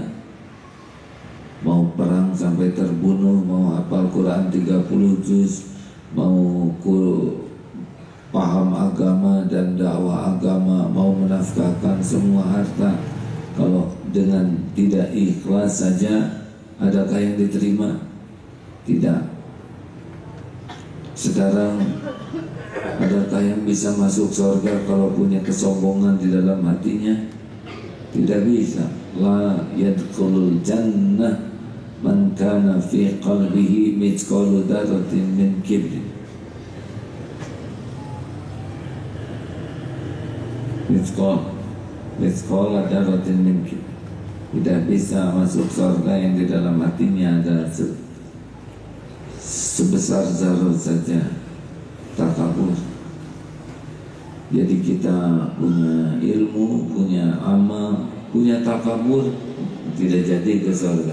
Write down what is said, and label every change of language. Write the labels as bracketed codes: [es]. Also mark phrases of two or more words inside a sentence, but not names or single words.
[id] Mau perang sampai terbunuh, mau hafal Quran 30 juz, mau paham agama dan dakwah agama, mau menafkahkan semua harta, kalau dengan tidak ikhlas saja, adakah yang diterima? Tidak. Sekarang adakah yang bisa masuk surga kalau punya kesombongan di dalam hatinya? Tidak bisa. [ar] لا يدخل الجنة من كان في قلبه مثقال ذرة من كبر. مثقال ذرة من كبر. [id] Tidak bisa masuk surga yang di dalam hatinya ada sebesar zarah saja takabur. Jadi kita punya ilmu, punya amal, punya takabur, tidak jadi ke surga.